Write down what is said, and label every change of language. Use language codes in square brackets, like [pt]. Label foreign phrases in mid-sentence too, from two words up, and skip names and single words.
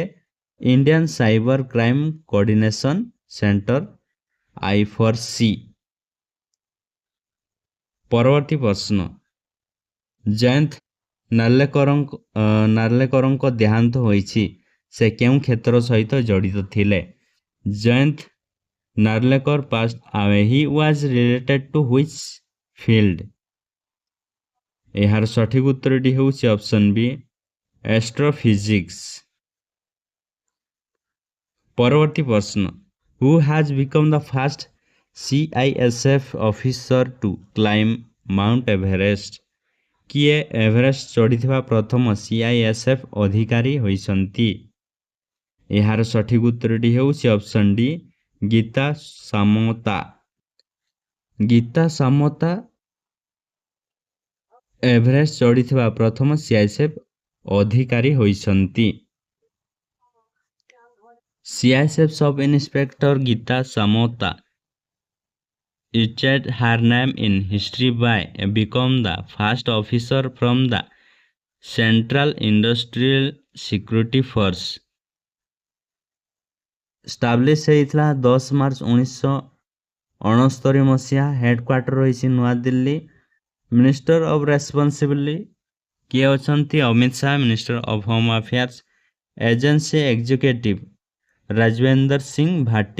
[or] ଇଣ୍ଡିଆନ୍ ସାଇବର କ୍ରାଇମ୍ କୋଅର୍ଡିନେସନ୍ ସେଣ୍ଟର I4C। ପରବର୍ତ୍ତୀ ପ୍ରଶ୍ନ, ଜୟନ୍ତ ନାର୍ଲେକରଙ୍କ ଦେହାନ୍ତ ହୋଇଛି, ସେ କେଉଁ କ୍ଷେତ୍ର ସହିତ ଜଡ଼ିତ ଥିଲେ? [en] ଜୟନ୍ତ ନାର୍ଲେକର passed away. He was related to which field? [or] ଏହାର ସଠିକ ଉତ୍ତରଟି ହେଉଛି [en] option B astrophysics. [or] ପରବର୍ତ୍ତୀ ପ୍ରଶ୍ନ, [en] who has become the first CISF officer to climb Mount Everest? [or] କିଏ ଏଭରେଷ୍ଟ ଚଢ଼ିଥିବା ପ୍ରଥମ CISF ଅଧିକାରୀ ହୋଇଛନ୍ତି? ଏହାର ସଠିକ ଉତ୍ତରଟି ହେଉଛି [en] option D [or] ଗୀତା ସାମୋତା। ଗୀତା ସାମୋତା ଏଭରେଷ୍ଟ ଚଢ଼ିଥିବା ପ୍ରଥମ CISF ଅଧିକାରୀ ହୋଇଛନ୍ତି। [en] CISF sub inspector ଗୀତା ସାମୋତା changed her name in history by become the first officer from the Central Industrial Security Force। [or] ଷ୍ଟାବ୍ଲିଶ ହେଇଥିଲା 10 ମାର୍ଚ୍ଚ 1969 ମସିହା। ହେଡ଼କ୍ୱାର୍ଟର ରହିଛି ନୂଆଦିଲ୍ଲୀ। [en] minister of responsibility [or] କିଏ ଅଛନ୍ତି? [en] ଅମିତ ଶାହା, minister of home affairs. agency executive ରାଜବେନ୍ଦର ସିଂ ଭାଟି।